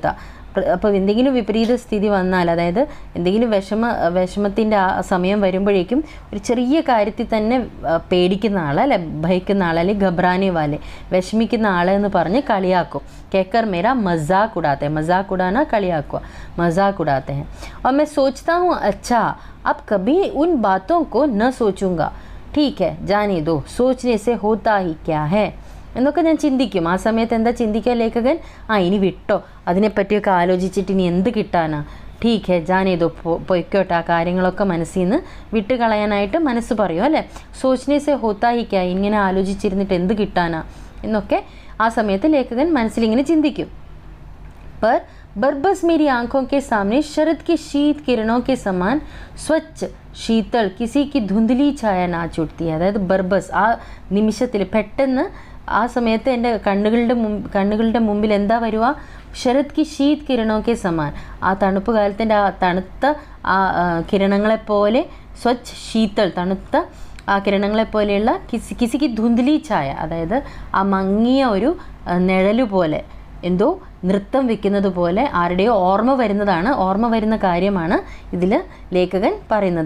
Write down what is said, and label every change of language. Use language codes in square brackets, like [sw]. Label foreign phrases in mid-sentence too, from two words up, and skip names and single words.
[ml] അപ്പോൾ എന്തെങ്കിലും വിപരീത സ്ഥിതി വന്നാൽ, അതായത് എന്തെങ്കിലും വിഷമത്തിൻ്റെ ആ സമയം വരുമ്പോഴേക്കും ഒരു ചെറിയ കാര്യത്തിൽ തന്നെ പേടിക്കുന്ന ആൾ, അല്ലെ ഭയക്കുന്ന ആൾ, അല്ലെങ്കിൽ [hi] घबराने वाले [ml] വിഷമിക്കുന്ന ആളെന്ന് പറഞ്ഞ് കളിയാക്കും. [hi] कहकर मेरा मज़ाक उड़ाते, मज़ाक उड़ाना കളിയാക്കുക, मज़ाक उड़ाते हैं. और मैं सोचता हूँ अच्छा अब कभी उन बातों को न सोचूंगा, ठीक है जाने दो, सोचने से होता ही क्या है [ml] എന്നൊക്കെ ഞാൻ ചിന്തിക്കും. ആ സമയത്ത് എന്താ ചിന്തിക്കുക ലേഖകൻ? ഇനി വിട്ടോ, അതിനെപ്പറ്റിയൊക്കെ ആലോചിച്ചിട്ട് ഇനി എന്ത് കിട്ടാനാ, [hi] ठीक है जाने दो, [ml] പൊയ്ക്കോട്ടെ, ആ കാര്യങ്ങളൊക്കെ മനസ്സിൽ നിന്ന് വിട്ട് കളയാനായിട്ട് മനസ്സ് പറയും അല്ലേ. [hi] सोचने से होता ही क्या, [ml] ഇങ്ങനെ ആലോചിച്ചിരുന്നിട്ട് എന്ത് കിട്ടാനാ എന്നൊക്കെ ആ സമയത്ത് ലേഖകൻ മനസ്സിലിങ്ങനെ ചിന്തിക്കും. [hi] पर बरबस मेरी आंखों के सामने शरद की शीत किरणों के समान स्वच्छ शीतल किसी की धुंधली छाया नाच उठती है. [ml] അതായത് ബർബസ്, ആ നിമിഷത്തിൽ പെട്ടെന്ന് ആ സമയത്ത് എൻ്റെ കണ്ണുകളുടെ മുമ്പിൽ എന്താ വരുക? [hi] शरद की शीत किरणों के समान, [ml] ആ തണുപ്പ് കാലത്തിൻ്റെ ആ തണുത്ത ആ കിരണങ്ങളെപ്പോലെ, [hi] स्वच्छ शीतल, [ml] തണുത്ത ആ കിരണങ്ങളെപ്പോലെയുള്ള [hi] किसी की धुंधली छाया, [ml] അതായത് ആ മങ്ങിയ ഒരു നിഴല് പോലെ, എന്തോ നൃത്തം വെക്കുന്നത് പോലെ ആരുടെയോ ഓർമ്മ വരുന്ന കാര്യമാണ് ഇതിൽ ലേഖകൻ പറയുന്നത്.